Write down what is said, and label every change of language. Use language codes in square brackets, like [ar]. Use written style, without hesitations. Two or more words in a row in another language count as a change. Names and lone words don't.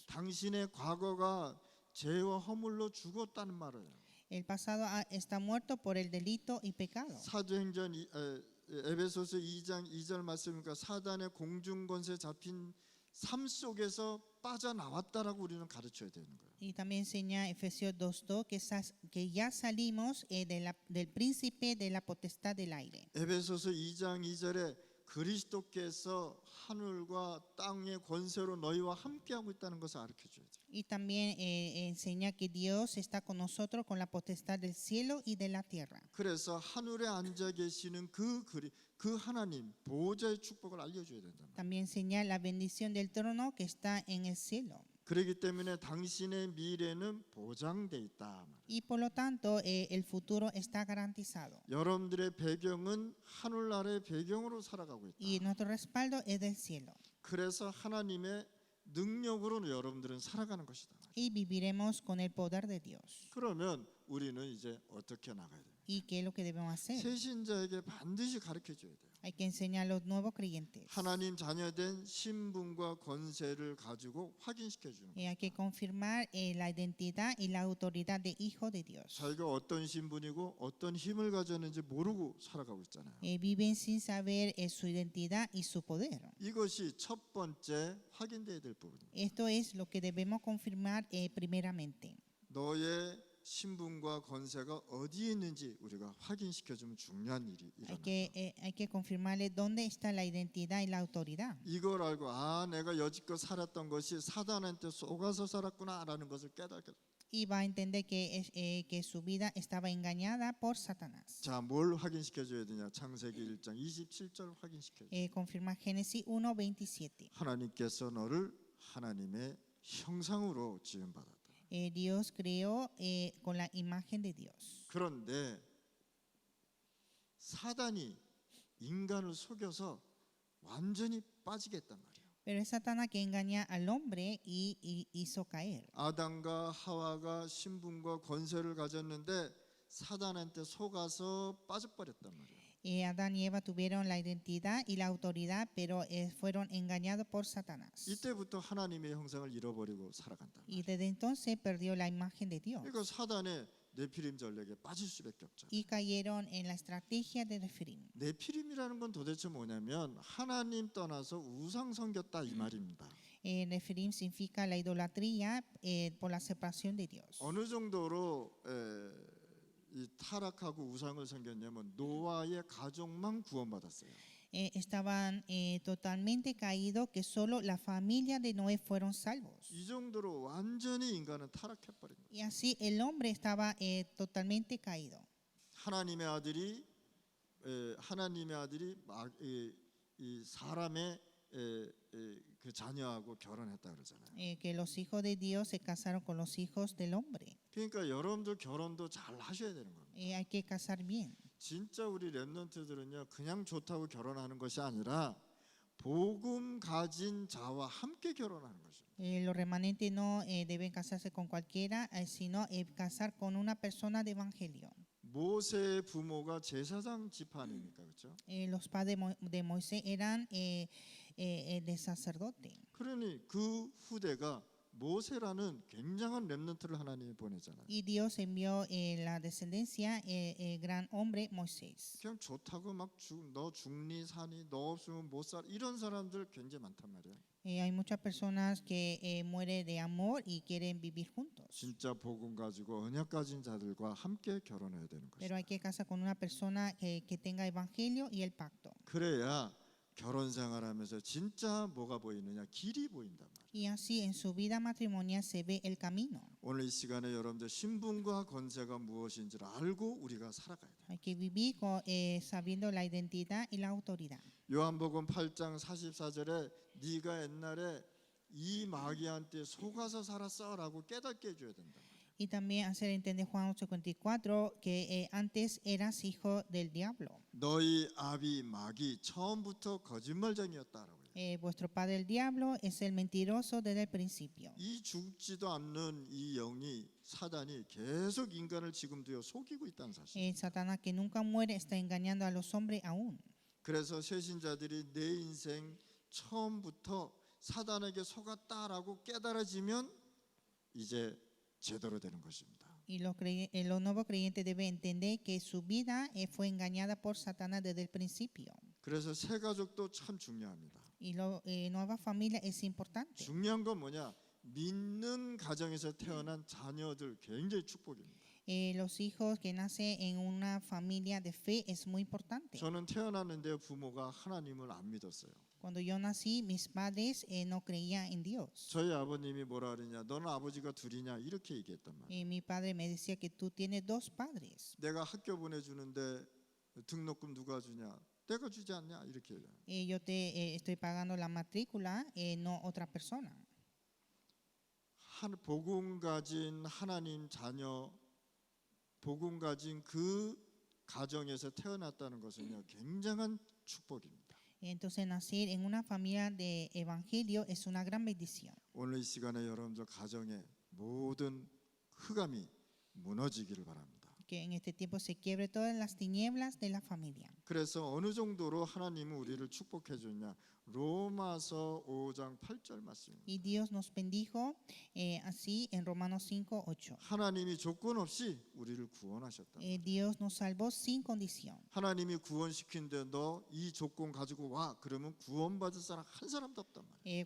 [ko] 당신의 과거가 죄와 허물로 죽었다는 말이에요. [es] El pasado está muerto por el delito y pecado. [ko] 사도행전 에베소서 2장 2절 말씀이니까 사단의 공중권세 잡힌 삶 속에서 빠져나왔다라고 우리는 가르쳐야 되는 거예요. [es] Y también enseña Efesios 2:2 que ya salimos del príncipe de la potestad del aire. [ko] 에베소서 2장 2절에 그리스도께서 하늘과 땅의 권세로 너희와 함께하고 있다는 것을 가르쳐줘야 돼요. [es] Y también enseña que Dios está con nosotros con la potestad del cielo y de la tierra. [ko] 그래서 하늘에 앉아 계시는 그 하나님 보호자의 축복을 알려줘야 된다. [es] También enseña la bendición del trono que está en el cielo. [ko] 그렇기 때문에 당신의 미래는 보장돼 있다. [es] Y por lo tanto, el futuro está garantizado. [ko] 여러분들의 배경은 하늘나라의 배경으로 살아가고 있다. [es] Y nuestro respaldo es del cielo. [ko] 그래서 하나님의 능력으로 여러분들은 살아가는 것이다. [es] Y viviremos con el poder de Dios. [ko] 그러면 우리는 이제 어떻게 나가야 돼요? [es] ¿Y qué es lo que debemos hacer? [ko] 새신자에게 반드시 가르쳐 줘야 돼요. [es] Hay que enseñar a los nuevos creyentes. [ko] 하나님 자녀된 신분과 권세를 가지고 확인시켜 주는 거예요. [es] Hay que confirmar la identidad y la autoridad de hijo de Dios. [ko] 자기가 어떤 신분이고 어떤 힘을 가졌는지 모르고 살아가고 있잖아요. [es] Viven sin saber su identidad y su poder. [ko] 이것이 첫 번째 확인돼야 될 부분입니다. [es] Esto es lo que debemos confirmar primeramente. [ko] 너의 신분과 권세가 어디에 있는지 우리가 확인시켜 주면 중요한 일이 일어나요. [es] Hay que confirmarle dónde está la identidad y la autoridad. [ko] 이걸 알고 내가 여지껏 살았던 것이 사단한테 속아서 살았구나라는 것을 깨닫게. [es] y va a entender que su vida estaba engañada por Satanás. [ko] 자, 뭘 확인시켜 줘야 되냐? 창세기 1장 27절 확인시켜 줘요. [es] Confirma Génesis 1:27. [ko] 하나님께서 너를 하나님의 형상으로 지음 받았다. [es] Dios creó con la imagen de Dios. [ko] 그런데 사단이 인간을 속여서 완전히 빠지게 했단 말이에요. [es] Pero es Satanás que engaña al hombre y hizo caer. [ko] 아담과 하와가 신분과 권세를 가졌는데 사단한테 속아서 빠져버렸단 말이에요. [es] Adán y Eva tuvieron la identidad y la autoridad, pero fueron engañados por Satanás. [ko] 이때부터 하나님의 형상을 잃어버리고 살아간다. [es] Y desde entonces perdió la imagen de Dios. [ko] 그러니까 사단의 네피림 전략에 빠질 수밖에 없잖아요. [es] Y cayeron en la estrategia de Nefilim. [ko] 네피림이라는 건 도대체 뭐냐면 하나님 떠나서 우상 섬겼다 이 말입니다. [es] Nefilim significa la idolatría por la separación de Dios. [ko] 어느 정도로 이 타락하고 우상을 섬겼냐면 노아의 가족만 구원받았어요. [es] Estaban totalmente caídos, que solo la familia de Noé fueron salvos. [ko] 이 정도로 완전히 인간은 타락해버린 거예요. [es] Y así el hombre estaba totalmente caído. [ko] 하나님의 아들이 이 사람의 그 자녀하고 결혼했다 그러잖아요. [es] Que los hijos de Dios se casaron con los hijos del hombre. [ko] 그러니까 여러분들 결혼도 잘 하셔야 되는 겁니다. [es] Hay que casar bien. [ko] 진짜 우리 렘넌트들은요 그냥 좋다고 결혼하는 것이 아니라 복음 가진 자와 함께 결혼하는 것입니다. [es] Los remanentes no deben casarse con cualquiera, sino casar con una persona de evangelio. [ko] 모세의 부모가 제사장 지파 아닙니까, 그렇죠? [es] Los padres de Moisés eran de sacerdote. [ko] 그러니 그 후대가 모세라는 굉장한 렘넌트를 하나님이 보내잖아요. [es] Y Dios envió la descendencia, el gran hombre Moisés. [ko] 그냥 좋다고 막 너 죽니 사니 너 없으면 못 살 이런 사람들 굉장히 많단 말이에요. [es] Hay muchas personas que mueren de amor y quieren vivir juntos. [ko] 진짜 복음 가지고 언약 가진 자들과 함께 결혼해야 되는 [es] Pero hay [ko] 것이다. [es] que casar con una persona que tenga evangelio y el pacto. [ko] 그래야 결혼 생활하면서 진짜 뭐가 보이느냐 길이 보인단 말이에요. [es] Y así en su vida matrimonial se ve el camino. [ko] 오늘 이 시간에 여러분들 신분과 권세가 무엇인지를 알고 우리가 살아가야 돼요. [es] Hay que vivir sabiendo la identidad y la autoridad. [ko] 요한복음 8장 44절에 네가 옛날에 이 마귀한테 속아서 살았어라고 깨닫게 해줘야 된다. [es] Y también hacer entender Juan 8:54 que antes eras hijo del diablo. [ko] 너희 아비 마귀 처음부터 거짓말쟁이였다라고. [es] Vuestro padre el diablo es el mentiroso desde el principio. [ko] 이 죽지도 않는 이 영이 사단이 계속 인간을 지금도요 속이고 있다는 사실. [es] Satanás que nunca muere está engañando a los hombres aún. [ko] 그래서 새신자들이 내 인생 처음부터 사단에게 속았다라고 깨달아지면 이제 제대로 되는 것입니다. [es] Y los nuevos creyentes deben entender que su vida fue engañada por Satanás desde el principio. [ko] 그래서 새 가족도 참 중요합니다. [es] Y nueva familia es importante. [ko] 중요한 건 뭐냐? 믿는 가정에서 태어난 자녀들 굉장히 축복입니다. [es] Los hijos que nacen en una familia de fe es muy importante. [ko] 저는 태어났는데 부모가 하나님을 안 믿었어요. [es] Cuando yo nací, mis padres no creían en Dios. [ko] 저희 아버님이 뭐라 그러냐? 너는 아버지가 둘이냐? 이렇게 얘기했단 말이에요. [es] Mi padre me decía que tú tienes dos padres. [ko] 내가 학교 보내주는데 등록금 누가 주냐? 내가 주지 않냐? 이렇게 얘기해요. [es] Yo te estoy pagando la matrícula, no otra persona. [ko] 복음 가진 하나님 자녀, 복음 가진 그 가정에서 태어났다는 것은요 굉장한 축복입니다. [es] Entonces nacer en una familia de evangelio es una gran bendición. [ko] 오늘 이 시간에 여러분들 가정의 모든 흑암이 무너지기를 바랍니다. [es] Que en este tiempo se quiebre todas las tinieblas de la familia. [ko] 그래서 어느 정도로 하나님은 우리를 축복해 줬냐? 로마서 5장 8절 말씀입니다. [es] Y Dios nos bendijo así en Romanos 5:8. [ko] 하나님이 조건 없이 우리를 구원하셨다. [es] Dios nos salvó sin condición. [ko] 하나님이 구원시킨데 너 이 조건 가지고 와 그러면 구원받을 사람 한 사람도 없단 말이야.